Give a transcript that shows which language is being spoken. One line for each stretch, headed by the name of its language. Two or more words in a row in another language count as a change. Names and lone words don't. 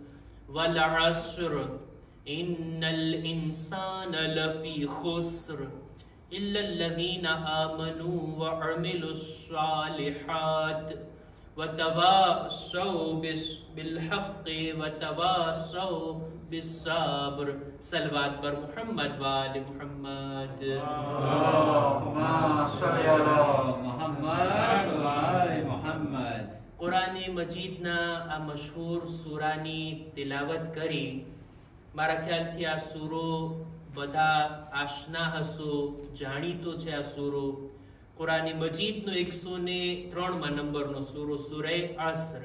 Arabic: والعصر إن الإنسان لفي خسر إلا الذين آمنوا وعملوا الصالحات وتواصوا بالحق وتواصوا بالصبر.
Urdu: صلوات پر محمد و آل محمد.
Arabic: اللهم صل على محمد وآل محمد.
Gujarati: કુરાને મજીદના આ મશહૂર સૂરાની તિલાવત કરી. મારા ખ્યાલથી આ સૂરો બધા આશના હશો, જાણીતો છે આ સૂરો. કુરાને મજીદનો 103 નંબરનો સૂરો સૂરે અસર.